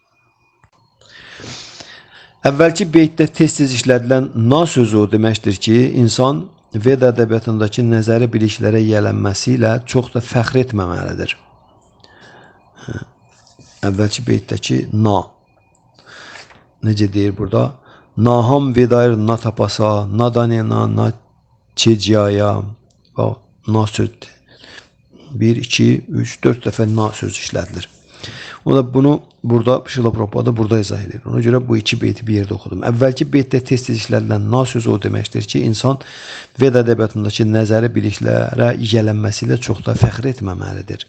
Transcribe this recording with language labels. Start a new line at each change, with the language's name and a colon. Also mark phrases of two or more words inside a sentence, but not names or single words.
Azerbaijani: Əvvəlki beytdə tez-tez işlədilən na sözü o deməkdir ki, insan Veda ədəbiyyatındakı nəzəri biliklərə yiyələnməsi ilə çox da fəxr etməməlidir. Əvvəlki beytdəki na. Necə deyir burada?
Sanskrit: नाहं वेदैर् न तपसा, न दानेन, न चेज्यया.
Azerbaijani: Na söz. 1, 2, 3, 4 dəfə na söz işlədilir. O da bunu burada Şrila Prabhupada burada izah edir. Ona görə bu iki beyti bir yerdə oxudum. Əvvəlki beytdə tez-tez işlədilən na sözü o deməkdir ki, insan Veda ədəbiyyatındakı nəzəri biliklərə yiyələnməsi ilə çox da fəxr etməməlidir.